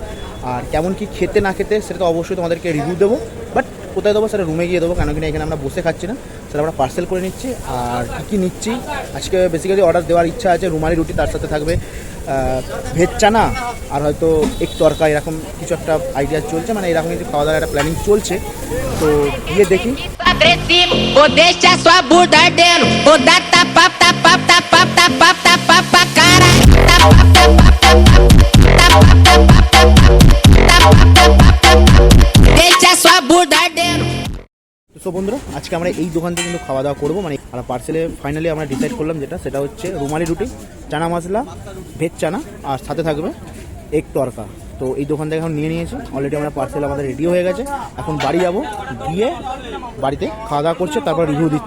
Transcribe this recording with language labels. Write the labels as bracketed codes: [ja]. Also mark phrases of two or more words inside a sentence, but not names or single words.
[bn] আর কেমন কি খেতে না খেতে সেটা তো অবশ্যই তোমাদেরকে রিভিউ দেবো, বাট কোথায় দেবো সেটা রুমে গিয়ে দেবো, কেন কিনা এখানে আমরা বসে খাচ্ছি না, সেটা আমরা পার্সেল করে নিচ্ছি। আর কী কী নিচ্ছি, আজকে বেসিক্যালি অর্ডার দেওয়ার ইচ্ছা আছে রুমালি রুটি, তার সাথে থাকবে ভেজ চানা আর হয়তো এক তরকা, এরকম কিছু একটা আইডিয়া চলছে, মানে এরকম কিছু খাওয়া দাওয়ার একটা প্ল্যানিং চলছে। তো গিয়ে দেখি। [pt] Ou deixa sua bunda ardendo, ou dá tapa, tapa, tapa, tapa, tapa, pa cara. Deixa sua bunda ardendo. [bn] তো বন্ধুরা, আজকে আমরা এই দোকান থেকে কিন্তু খাওয়া দাওয়া করবো, মানে আর পার্সেলে ফাইনালি আমরা ডিসাইড করলাম সেটা হচ্ছে রুমালি রুটি, চানা মশলা, ভেজ চানা আর সাথে থাকবে এক তরকা। তো এই দোকান থেকে এখন নিয়ে নিয়েছি, অলরেডি আমরা পার্সেল আমাদের রেডি হয়ে গেছে। এখন বাড়ি যাবো, গিয়ে বাড়িতে খাওয়া দাওয়া করছে, তারপর রিভিউ দিচ্ছি।